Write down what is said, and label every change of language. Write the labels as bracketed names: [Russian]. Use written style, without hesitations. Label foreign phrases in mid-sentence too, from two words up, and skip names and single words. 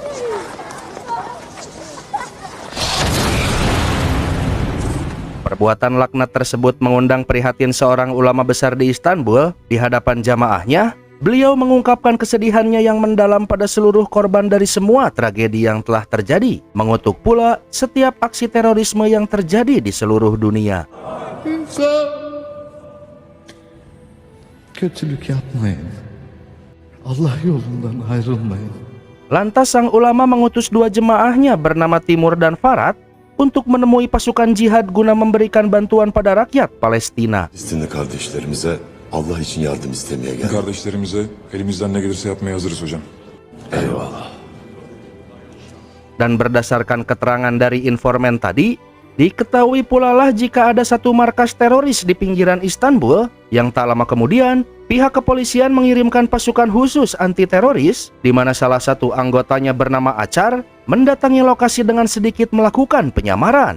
[Indonesian] Perbuatan laknat tersebut mengundang prihatin seorang ulama besar di Istanbul. Di hadapan jamaahnya, beliau mengungkapkan kesedihannya yang mendalam pada seluruh korban dari semua tragedi yang telah terjadi, mengutuk pula setiap aksi terorisme yang terjadi di seluruh dunia. [Turkish] Kötülük yapmayın. Allah yolundan ayrılmayın. [Indonesian] Lantas sang ulama mengutus 2 jemaahnya bernama Timur dan Farad untuk menemui pasukan jihad guna memberikan bantuan pada rakyat Palestina. [Turkish] Filistinli kardeşlerimize Allah için yardım istemeye geldik. Kardeşlerimize elimizden ne gelirse yapmaya hazırız hocam. Eyvallah. [Indonesian] Dan berdasarkan keterangan dari informan tadi, diketahui pula lah jika ada satu markas teroris di pinggiran Istanbul, yang tak lama kemudian pihak kepolisian mengirimkan pasukan khusus anti-teroris, di mana salah satu anggotanya bernama Acar mendatangi lokasi dengan sedikit melakukan penyamaran.